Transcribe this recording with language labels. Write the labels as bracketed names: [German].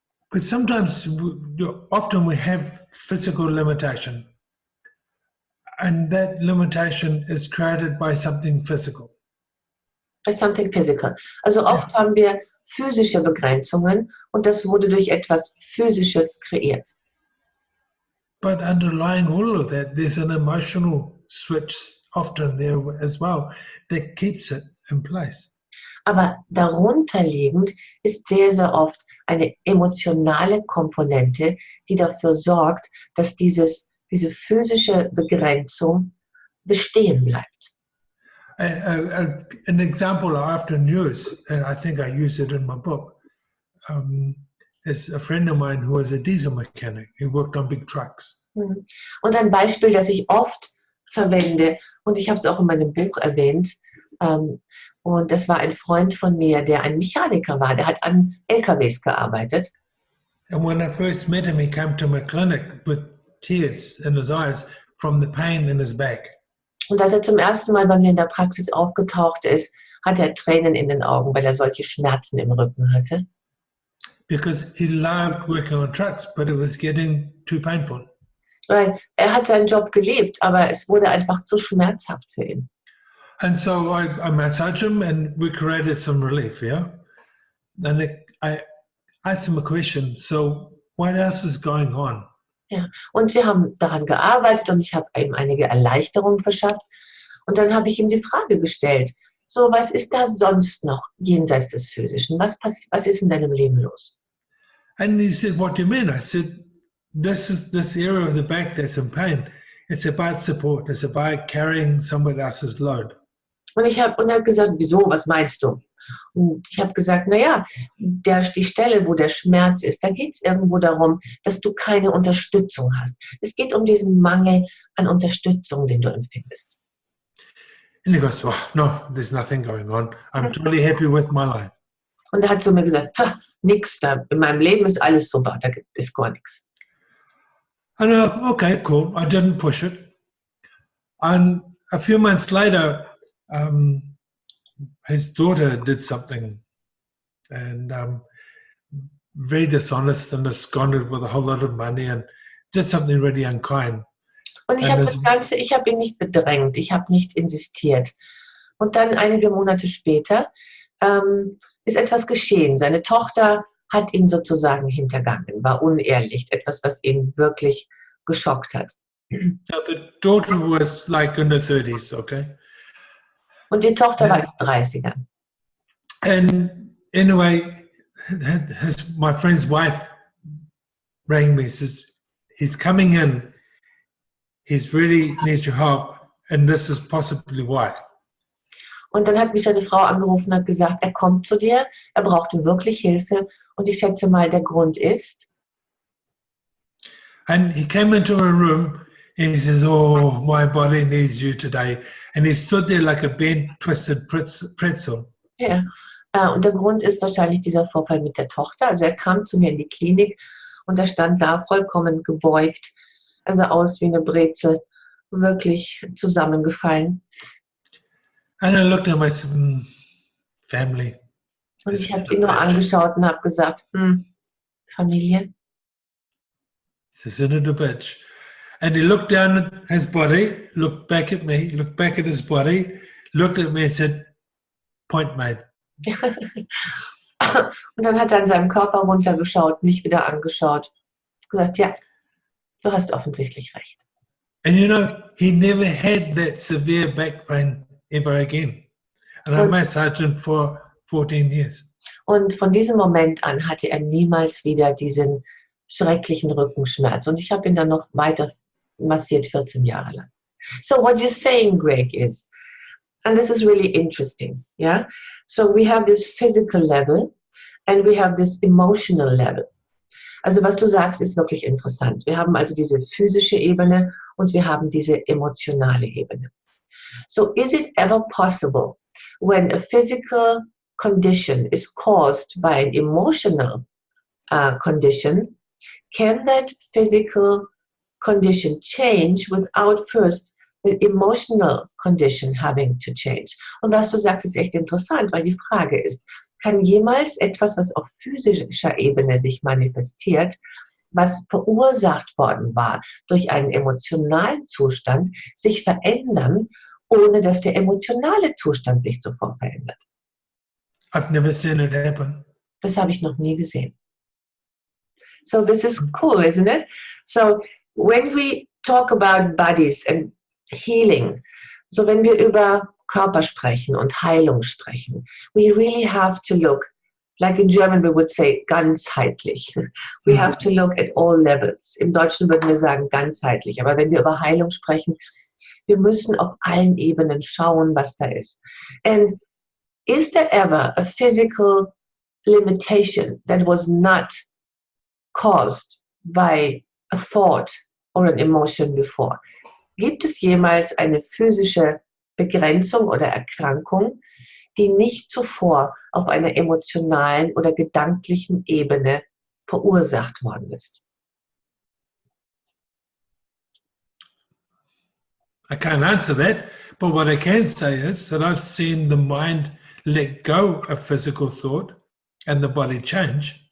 [English] Because sometimes, often we have physical limitation, and that limitation is created by something physical. By something physical. [German] Also oft haben wir physische Begrenzungen und das wurde durch etwas Physisches kreiert. [English] But underlying all of that, there's an emotional switch often there as well that keeps it in place. [German] Aber darunterliegend ist sehr, sehr oft eine emotionale Komponente, die dafür sorgt, dass diese physische Begrenzung bestehen bleibt. [English] An example I often use, and I think I use it in my book, is a friend of mine who was a diesel mechanic. He worked on big trucks. [German] Und ein Beispiel, das ich oft verwende, und ich habe es auch in meinem Buch erwähnt, und das war ein Freund von mir, der ein Mechaniker war, der hat an LKWs gearbeitet. [English] And when I first met him, he came to my clinic with tears in his eyes from the pain in his back. [German] Und als er zum ersten Mal bei mir in der Praxis aufgetaucht ist, hatte er Tränen in den Augen, weil er solche Schmerzen im Rücken hatte. [English] Because he loved working on trucks, but it was getting too painful. [German] Weil er hat seinen Job geliebt, aber es wurde einfach zu schmerzhaft für ihn. [English] And so I massaged him and we created some relief, yeah? And I asked him a question, so what else is going on? [German] Ja, und wir haben daran gearbeitet und ich habe ihm einige Erleichterungen verschafft. Und dann habe ich ihm die Frage gestellt, so, was ist da sonst noch jenseits des Physischen? Was ist in deinem Leben los? [English] And he said, what do you mean? I said, this area of the back that's in pain, it's about support. It's about carrying someone else's load. [German] Und er hat gesagt, wieso, was meinst du? Und ich habe gesagt, naja, die Stelle, wo der Schmerz ist, da geht es irgendwo darum, dass du keine Unterstützung hast. Es geht um diesen Mangel an Unterstützung, den du empfindest. [English] And he goes, oh, no, there's nothing going on. I'm totally happy with my life. [German] Und er hat zu mir gesagt, nix, in meinem Leben ist alles super, da ist gar nichts. [English] And I thought, okay, cool. I didn't push it. And a few months later, his daughter did something and very dishonest and absconded with a whole lot of money and did something really unkind. [German] Und ich habe ihn nicht bedrängt, ich habe nicht insistiert. Und dann einige Monate später ist etwas geschehen. Seine Tochter hat ihn sozusagen hintergangen, war unehrlich, etwas, was ihn wirklich geschockt hat. [English] So the daughter was like in her 30s, okay? [German] Und die Tochter war in den 30ern. [English] And anyway, my friend's wife rang me, says, he's coming in, he's really needs your help, and this is possibly why. [German] Und dann hat mich seine Frau angerufen und hat gesagt, er kommt zu dir, er braucht wirklich Hilfe und ich schätze mal, der Grund ist. [English] And he came into a room and he says, oh, my body needs you today. And he stood there like a bent, twisted pretzel. [German] Ja, und der Grund ist wahrscheinlich dieser Vorfall mit der Tochter. Also er kam zu mir in die Klinik Und er stand da vollkommen gebeugt. Er sah aus wie eine Brezel, wirklich zusammengefallen. [English] And I looked at my family. [German] Und [English] It's [German] ich [English] in [German] habe [English] the [German] ihn nur [English] bitch. [German] angeschaut und habe gesagt, Familie. [English] It's in the bitch. And he looked down at his body, looked back at me, looked back at his body, looked at me and said, point made. [German] Und dann hat er an seinem Körper runtergeschaut, mich wieder angeschaut. Gesagt, ja, du hast offensichtlich recht. [English] And you know, he never had that severe back pain ever again. And I massaged him for 14 years. [German] Und von diesem Moment an hatte er niemals wieder diesen schrecklichen Rückenschmerz. Und ich habe ihn dann noch weiter massiert, 14 Jahre lang. [English] So what you're saying, Greg, is, and this is really interesting, yeah? So we have this physical level and we have this emotional level. [German] Also was du sagst, ist wirklich interessant. Wir haben also diese physische Ebene und wir haben diese emotionale Ebene. [English] So is it ever possible when a physical condition is caused by an emotional condition, can that physical condition change without first the emotional condition having to change? [German] Und was du sagst, ist echt interessant, weil die Frage ist, kann jemals etwas, was auf physischer Ebene sich manifestiert, was verursacht worden war durch einen emotionalen Zustand, sich verändern, ohne dass der emotionale Zustand sich zuvor verändert? [English] I've never seen it happen. [German] Das habe ich noch nie gesehen. [English] So this is cool, isn't it? So when we talk about bodies and healing, [German] so wenn wir über Körper sprechen und Heilung sprechen, [English] we really have to look, like in German we would say, ganzheitlich. We have to look at all levels. [German] Im Deutschen würden wir sagen ganzheitlich. Aber wenn wir über Heilung sprechen, wir müssen auf allen Ebenen schauen, was da ist. [English] And is there ever a physical limitation that was not caused by a thought or an emotion before? [German] Gibt es jemals eine physische Begrenzung oder Erkrankung, die nicht zuvor auf einer emotionalen oder gedanklichen Ebene verursacht worden ist? [English] I can't answer that, but what I can say is that I've seen the mind let go of physical thought and the body change